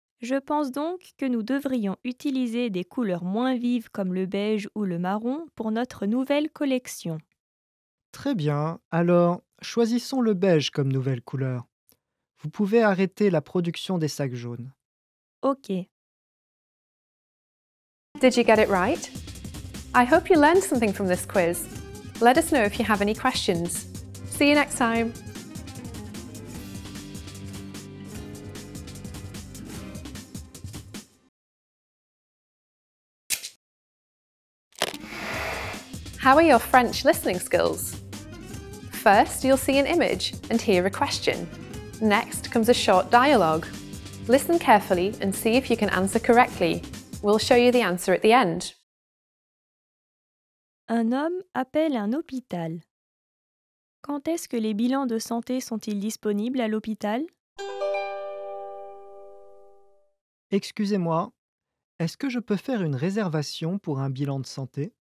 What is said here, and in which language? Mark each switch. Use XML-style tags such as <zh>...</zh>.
<fr>Je pense donc que nous devrions utiliser des couleurs moins vives comme le beige ou le marron pour notre nouvelle collection. Très bien. Alors, choisissons le beige comme nouvelle couleur. Vous pouvez arrêter la production des sacs jaunes. Ok.</fr> <en>Did you get it right? I hope you learned something from this quiz. Let us know if you have any questions. See you next time. How are your French listening skills? First, you'll see an image and hear a question. Next comes a short dialogue. Listen carefully and see if you can answer correctly. We'll show you the answer at the end.</en> <fr>Un homme appelle un hôpital. Quand est-ce que les bilans de santé sont-ils disponibles à l'hôpital? Excusez-moi, est-ce que je peux faire une réservation pour un bilan de santé?</fr>